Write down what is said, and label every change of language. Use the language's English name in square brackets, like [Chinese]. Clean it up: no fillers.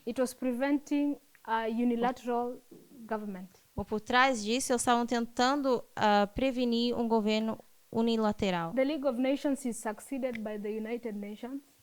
[English] it was preventing a unilateral government. [Portuguese] ou por trás disso, eles estavam tentando prevenir um governo unilateral. [English] The League of Nations is succeeded by the United Nations,